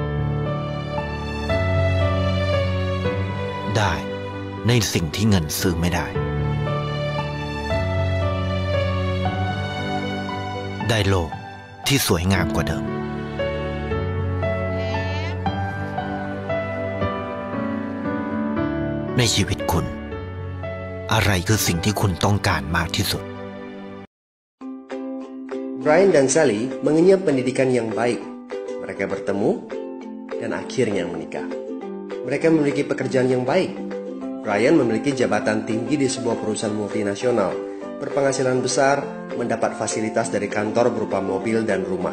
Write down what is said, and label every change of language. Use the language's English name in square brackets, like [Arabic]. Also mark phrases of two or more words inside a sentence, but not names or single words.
[Thai] ได้ในสิ่งที่เงินซื้อไม่ได้ได้โลกที่สวยงามกว่าเดิมในชีวิตคุณอะไรคือสิ่งที่คุณต้องการมากที่สุด [Indonesian] Brian dan Sally mengenyam pendidikan yang baik. Mereka bertemu dan akhirnya menikah. Mereka memiliki pekerjaan yang baik. Brian memiliki jabatan tinggi di sebuah perusahaan multinasional, berpenghasilan besar, mendapat fasilitas dari kantor berupa mobil dan rumah.